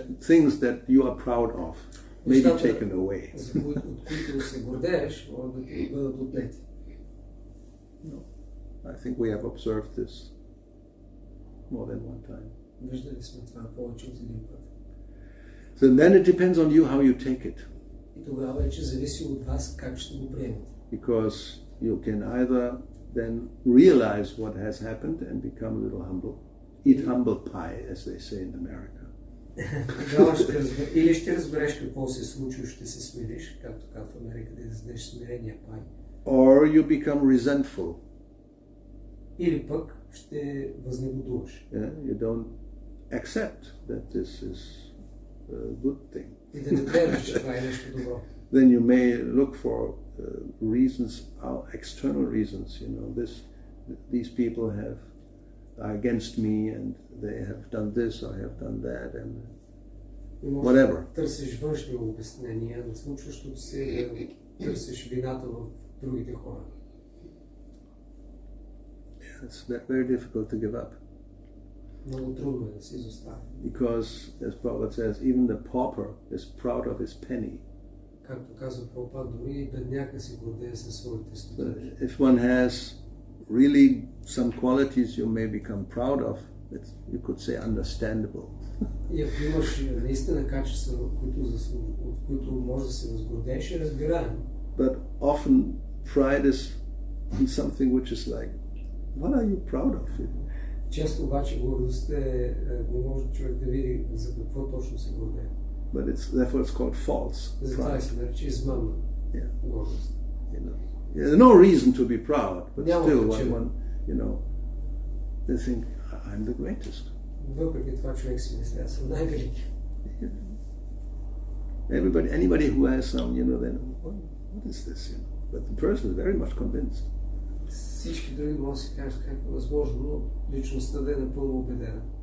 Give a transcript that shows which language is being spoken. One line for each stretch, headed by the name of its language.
English: Things that you are proud of may be taken away.
Bulgarian: От които се гордееш, могат да ти бъдат отнети.
English: No. I think we have observed this more than one time.
Bulgarian: Виждали сме това повече от един път.
English: So then it depends on you how you take it.
Bulgarian: И тогава вече зависи от вас как ще го приемете.
English: Because you can either then realize what has happened and become a little humble. Eat humble pie, as they say in America.
Bulgarian: Или ще разбереш какво се е случило, ще се смириш, както казва в Америка, да издадеш смирения пай.
English: Or you become resentful.
Bulgarian: Или пък ще възнегодуваш.
English: You don't accept that this is a good thing.
Bulgarian: И да не приемеш, че това е нещо добро.
English: Then you may look for reasons, external reasons. You know, these people are against me, and they have done this or have done that, and whatever.
Bulgarian: Търсиш външни обяснения на случващото се, търсиш вината в другите хора.
English: It's very difficult to give up.
Bulgarian: Много трудно е да се изостави.
English: Because, as Prabhupada says, even the pauper is proud of his penny.
Bulgarian: Както казва Прабхупада, дори и бедняка се гордее със своите стотинки.
English: If one has really some qualities you may become proud of, you could say understandable.
Bulgarian: И ако имаш наистина качества, от които може да се възгордееш, е разбираемо.
English: But often pride is in something which is like, what are you proud of?
Bulgarian: Често обаче гордостта не може човек да види за какво точно се гордее.
English: But therefore it's called false
Bulgarian: Затова се нарича измамна гордост.
English: There's no reason to be proud, but still one, they think, I'm the greatest.
Bulgarian: Въпреки това човек си мисля, аз съм най-велики.
English: Anybody who has some, then what is this? But the person is very much convinced.
Bulgarian: Всички други могат да си кажат как е възможно, но личността да е напълно убедена.